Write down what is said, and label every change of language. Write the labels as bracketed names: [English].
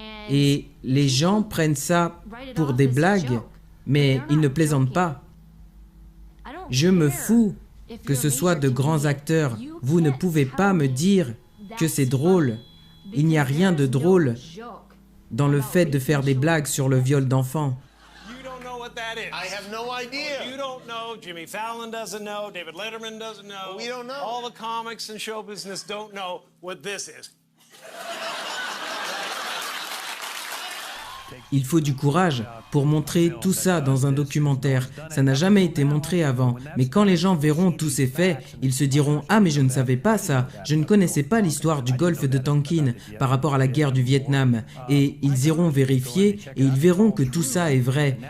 [French] Et les gens prennent ça pour des blagues, mais ils ne plaisantent pas. Je me fous que ce soit de grands acteurs. Vous ne pouvez pas me dire que c'est drôle. Il n'y a rien de drôle dans le fait de faire des blagues sur le viol d'enfants. [English] That is. I have no idea. You don't know. Jimmy Fallon doesn't know. David Letterman doesn't know. We don't know. All the comics and show business don't know what this is. [French] Il faut du courage pour montrer tout ça dans un documentaire. Ça n'a jamais été montré avant. Mais quand les gens verront tous ces faits, ils se diront « Ah, mais je ne savais pas ça. Je ne connaissais pas l'histoire du golfe de Tonkin par rapport à la guerre du Vietnam. » Et ils iront vérifier et ils verront que tout ça est vrai.